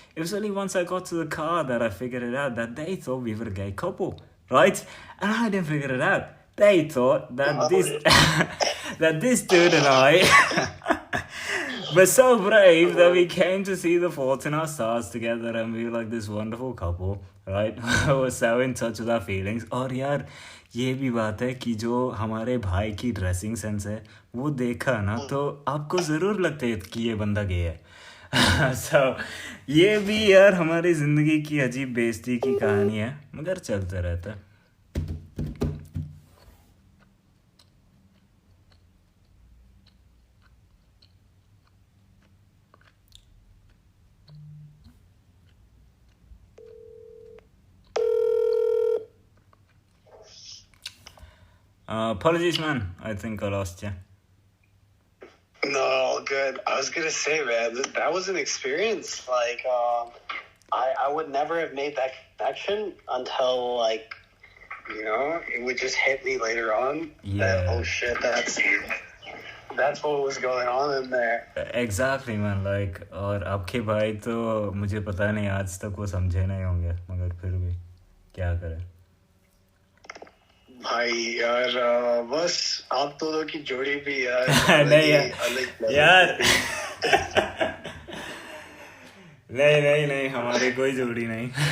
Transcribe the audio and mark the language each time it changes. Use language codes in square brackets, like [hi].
[en] It was only once I got to the car that I figured it out, that they thought we were a gay couple, right? And I didn't figure it out. They thought that this dude and I were so brave that we came to see The Fault in Our Stars together, and we were like this wonderful couple, right? We were so in touch with our feelings. [hi] और यार ये भी बात है कि जो हमारे भाई की ड्रेसिंग सेंस है वो देखा ना तो आपको ज़रूर लगता है कि ये बंदा गे है. So ये भी यार हमारी ज़िंदगी की अजीब बेइज्जती की कहानी है, मगर चलते रहता है. [en] Apologies, man. I think I lost you. No, all good. I was gonna say, man, that was an experience. Like, I would never have made that connection until, like, you know, it would just hit me later on. Yeah. That, oh shit, that's what was going on in there. Exactly, man. [hi] Like, और आपके भाई तो मुझे पता नहीं आज तक वो समझे नहीं होंगे, मगर फिर भी क्या करें. भाई यार बस आप दोनों की जोड़ी भी यार नहीं यार नहीं हमारी कोई जोड़ी नहीं.